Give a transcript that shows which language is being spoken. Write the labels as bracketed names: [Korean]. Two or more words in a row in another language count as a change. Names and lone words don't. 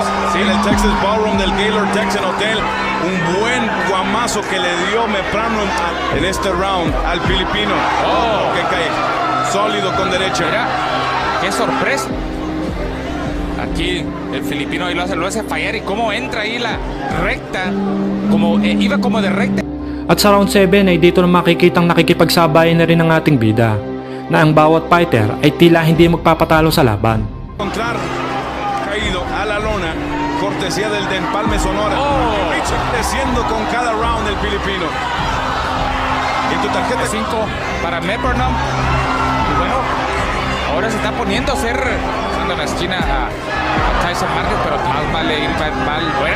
[Spanish] Sí, en el Texas Ballroom del Gaylord Texan Hotel. Un buen guamazo que le dio Meprano en este round al filipino. Que cae sólido con derecha. Mira, qué sorpresa. Aquí el filipino ahí lo hace fallar. Y cómo entra ahí la recta. Iba como de recta. [Filipino] At sa round 7 ay dito na makikitang nakikipagsabayan na rin ang ating bida, na ang bawat fighter ay tila hindi magpapatalo sa laban. [Spanish] Encontrar caído a la lona, cortesía del Empalme Sonora. Creciendo con cada round el filipino. En tu tarjeta 5 para Mepronom. Y bueno, ahora se está poniendo a hacer en la esquina a Tyson Márquez, pero más vale ir mal fuera.